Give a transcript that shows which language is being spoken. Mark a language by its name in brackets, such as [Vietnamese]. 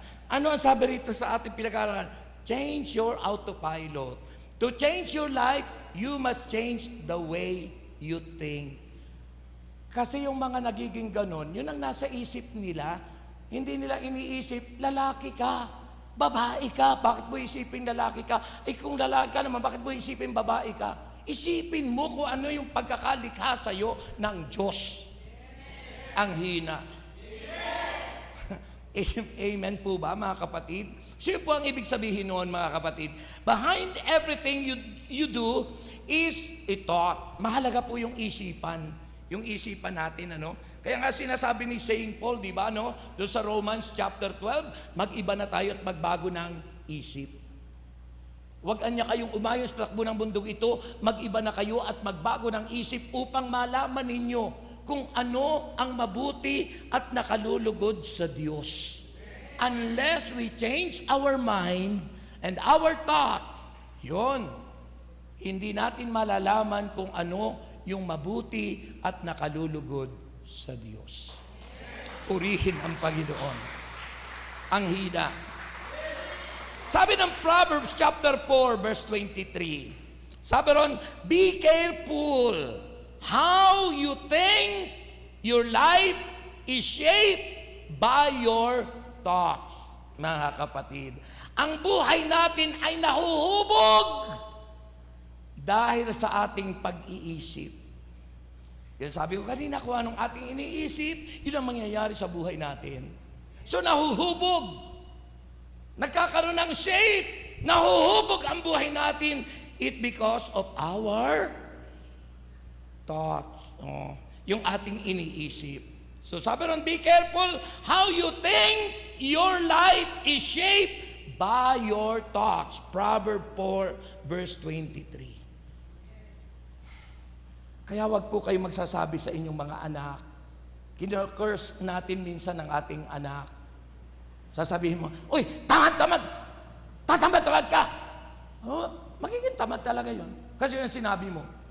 [Filipino] Ano ang sabi rito sa ating pinag-aaralan? [English] Change your autopilot. To change your life, you must change the way you think. [Filipino] Kasi yung mga nagiging ganon, yun ang nasa isip nila. Hindi nila iniisip, lalaki ka, babae ka. Bakit mo isipin lalaki ka? Kung lalaki ka naman, bakit mo isipin babae ka? Isipin mo kung ano yung pagkakalikha sa'yo ng Diyos. Ang hina. Amen po ba, mga kapatid? So yun po ang ibig sabihin noon, mga kapatid. [English] Behind everything you do is a thought. [Filipino] Mahalaga po yung isipan. Yung isipan natin, ano? Kaya nga sinasabi ni Saint Paul, di ba, no? Doon sa Romans chapter 12, mag-iba na tayo at magbago ng isip. Huwag anya kayong umayon sa takbo ng bundok ito, mag-iba na kayo at magbago ng isip upang malaman ninyo kung ano ang mabuti at nakalulugod sa Diyos. [English] Unless we change our mind and our thoughts, [Filipino] yun, hindi natin malalaman kung ano yung mabuti at nakalulugod sa Diyos. Purihin ang Panginoon. Ang hina. Sabi ng [English] Proverbs chapter 4 verse 23, [Filipino] sabi ron, [English] be careful how you think. Your life is shaped by your thoughts. [Filipino] Mga kapatid, ang buhay natin ay nahuhubog dahil sa ating pag-iisip. Yan sabi ko kanina, kung anong ating iniisip, yun ang mangyayari sa buhay natin. So nahuhubog. Nagkakaroon ng shape. Nahuhubog ang buhay natin. [English] It because of our thoughts. [Filipino] Yung ating iniisip. So sabi ron, [English] be careful how you think. Your life is shaped by your thoughts. Proverbs 4 verse 23. [Filipino] Kaya wag po kayo magsasabi sa inyong mga anak. Kino-curse natin minsan ng ating anak. Sasabihin mo, uy, tamad! Tatamad ka! Magiging tamad talaga yun. Kasi yun ang sinabi mo.